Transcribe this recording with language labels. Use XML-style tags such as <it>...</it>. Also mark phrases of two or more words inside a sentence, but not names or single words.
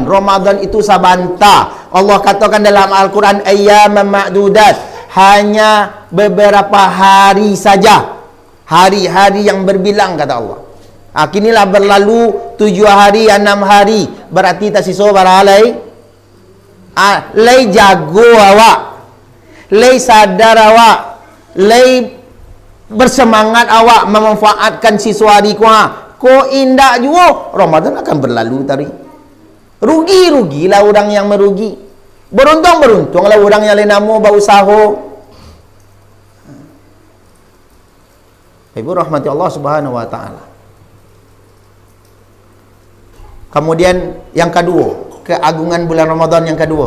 <id>Ramadan itu sabanta. Allah katakan dalam Al-Quran,</id> <ar>أيامًا معدودات,</ar> <id>hanya beberapa hari saja, hari-hari yang berbilang kata Allah.</id> <min>Kinilah berlalu 7 hari, 6 hari, berarti tak sisa baralai. Lay jago awak, lay sadar awak, lay bersemangat awak memanfaatkan sisa hari ko indah juga, Ramadan akan berlalu tadi.</min> <id>Rugi-rugilah orang yang merugi. Beruntung-beruntunglah orang yang lain nama berusaha. Ibu rahmati Allah</id> <ar>سبحانه وتعالى.</ar> <id>Kemudian yang kedua, keagungan bulan Ramadan yang kedua.</id>